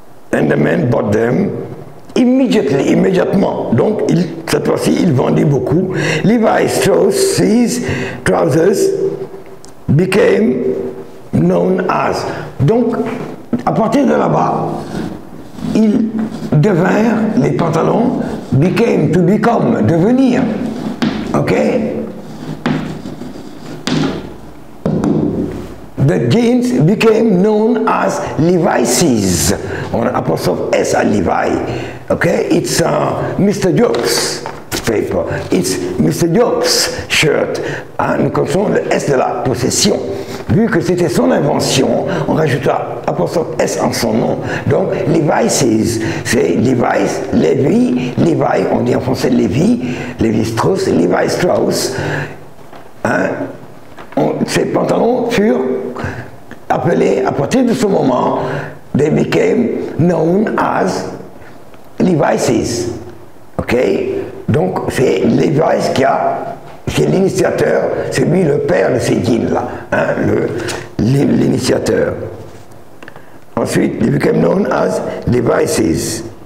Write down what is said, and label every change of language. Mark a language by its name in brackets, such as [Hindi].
[English] And the man bought them immediately, immédiatement. [French] Donc, cette fois-ci, il vendit beaucoup. [English] Levi's trousers became known as. [French] Donc, à partir de là-bas, ils devinrent, les pantalons, [English] became, to become, [French] devenir. Ok? [English] The jeans became known as Levi's. [French] On apostrophe S à Levi. [English] Okay, it's Mr. Jobs paper. It's Mr. Jobs shirt. [French] Nous connaissons le S de la possession. Vu que c'était son invention, on rajouta apostrophe S en son nom. Donc Levi's, c'est Levi's, Levi, Levi, on dit en français Levi, Levi Strauss, Levi Strauss. Hein? Ces pantalons furent appelés, à partir de ce moment, [English] they became known as Levi's. [French] Ok? Donc c'est Levi's qui est l'initiateur, c'est lui le père de ces jeans-là, hein, l'initiateur. [English] Ensuite, they became known as Levi's.